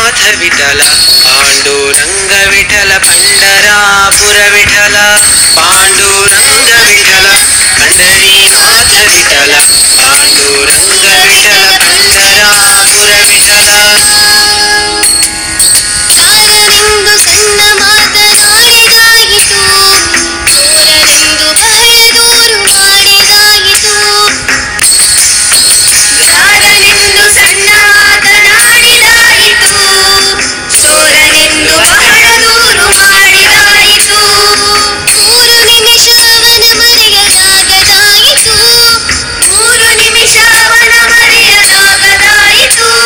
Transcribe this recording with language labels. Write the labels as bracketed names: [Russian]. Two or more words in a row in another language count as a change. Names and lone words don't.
[Marathi] विठल पांडुरंग विठल पंढरापुर विठल पांडुरंग विठल पंढरीनाथ विठल पांडुरंग विठल पंढरापुर विठल [Kannada] ಕಾಲನೆಂದು ಸಣ್ಣ ಮಾತನಾಡಿದಾಯಿತು ಕ್ರೂರನೆಂದು ಬಹಳ ದೂರು ಮಾಡಿದಾಯಿತು ಕಾಲನೆಂದು ಸಣ್ಣ ಮಾತನಾಡಿದಾಯಿತು ಕ್ರೂರನೆಂದು ಬಹಳ ದೂರು ಮಾಡಿದಾಯಿತು 3 ನಿಮಿಷ ಅವನ ಮರೆಯಲಾಗದಾಯಿತು 3 ನಿಮಿಷ ಅವನ ಮರೆಯಲಾಗದಾಯಿತು